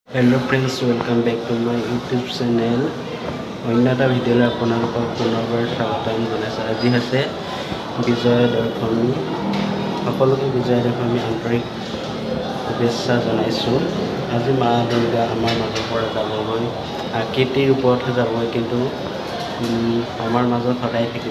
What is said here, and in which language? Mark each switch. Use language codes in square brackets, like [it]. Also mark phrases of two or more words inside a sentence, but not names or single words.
[en] Hello friends, welcome back to my YouTube channel. [as] অন্য এটা ভিডিঅ'লৈ আপোনালোকক পুনৰবাৰ স্বাগতম জনাইছোঁ। আজি হৈছে বিজয়া দশমী। সকলোকে বিজয়া দশমী আন্তৰিক শুভেচ্ছা জনাইছোঁ। আজি মা দুৰ্গা আমাৰ মাজৰ পৰা যাবগৈ, আকৃতিৰ ওপৰতহে যাবগৈ, কিন্তু আমাৰ মাজত সদায় থাকিব।